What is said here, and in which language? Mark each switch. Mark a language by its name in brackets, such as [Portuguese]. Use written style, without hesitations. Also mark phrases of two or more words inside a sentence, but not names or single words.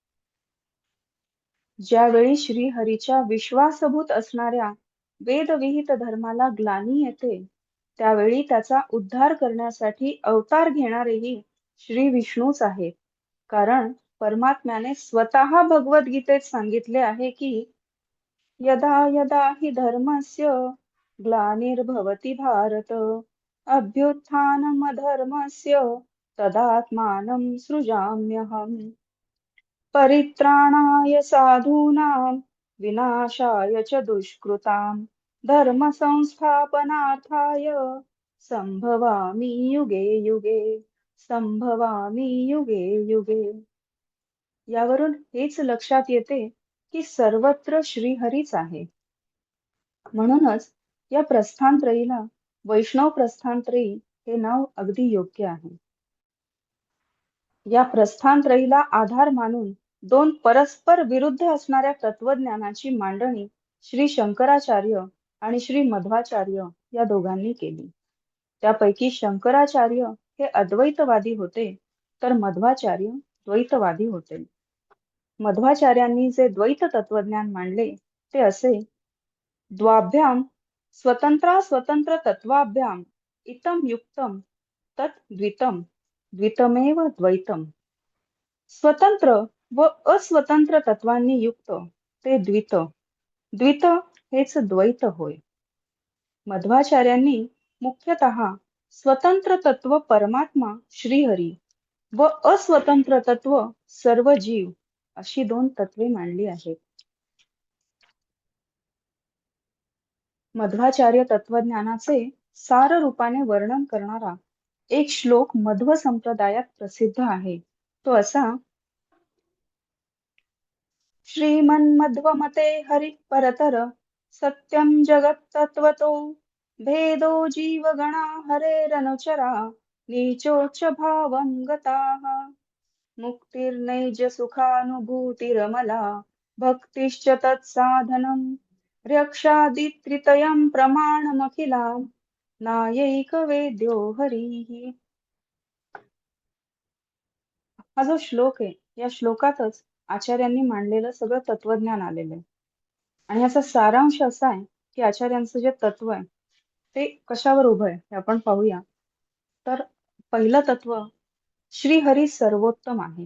[Marathi] ज्यावेळी श्रीहरीच्या विश्वासभूत असणाऱ्या वेदविहित धर्माला ग्लानी येते, त्यावेळी त्याचा उद्धार करण्यासाठी अवतार घेणारेही श्री विष्णूच आहेत. कारण परमात्म्याने स्वतः भगवद्गीतेत सांगितले आहे की [Sanskrit] यदा यदा हि धर्मस्य ग्लानिर्भवति भारत अभ्युत्थानमधर्मस्य तदात्मानं सृजाम्यहम् परित्राणाय साधूनां विनाशाय च दुष्कृतां धर्म संस्थापनार्थाय संभवामि युगे युगे संभवामि युगे युगे. [Marathi] यावरून हेच लक्षात येते की सर्वत्र श्रीहरीच आहे. म्हणूनच या प्रस्थानत्रयीला वैष्णव प्रस्थानत्रयी हे नाव अगदी योग्य आहे. या प्रस्थानत्रयीला आधार मानून 2 परस्पर विरुद्ध असणाऱ्या तत्वज्ञानाची मांडणी श्री शंकराचार्य आणि श्री मध्वाचार्य या दोघांनी केली. त्यापैकी शंकराचार्य हे अद्वैतवादी होते, तर मध्वाचार्य द्वैतवादी होते. मध्वाचार्यांनी जे द्वैत तत्वज्ञान मांडले ते असे: [Sanskrit] द्वाभ्याम स्वतंत्रा स्वतंत्र तत्वाभ्याम इतम युक्तम तत् द्वितम द्वितमेव द्वैतम. [Marathi] स्वतंत्र व अस्वतंत्र तत्वांनी युक्त ते द्वित. द्वित हेच द्वैत होय. मध्वाचार्यांनी मुख्यतः स्वतंत्र तत्व परमात्मा श्रीहरी व अस्वतंत्र तत्व सर्व जीव अशी दोन तत्वे मांडली आहेत. मध्वाचार्य तत्वज्ञानाचे सार रूपाने वर्णन करणारा एक श्लोक मध्व संप्रदायात प्रसिद्ध आहे. तो असा: [Sanskrit] श्रीमन्मध्वमते हरि परतर सत्यं जगत्तत्त्वतो भेदो जीवगणा हरेरनुचरा नीचोच्च भावं गताः मुक्तिर्नैज सुखानुभूतिरमला भक्तिश्च तत्साधनं रक्षादित्रितयं प्रमाणमखिलां नायैकवेद्यो हरिः. [Marathi] हा जो श्लोक आहे या श्लोकातच आचार्यांनी मांडलेलं सगळं तत्वज्ञान आलेलं आहे. आणि याचा सारांश असा आहे की आचार्यांचं जे तत्व आहे ते कशावर उभं आहे हे आपण पाहूया. तर पहिलं तत्व श्रीहरी सर्वोत्तम आहे.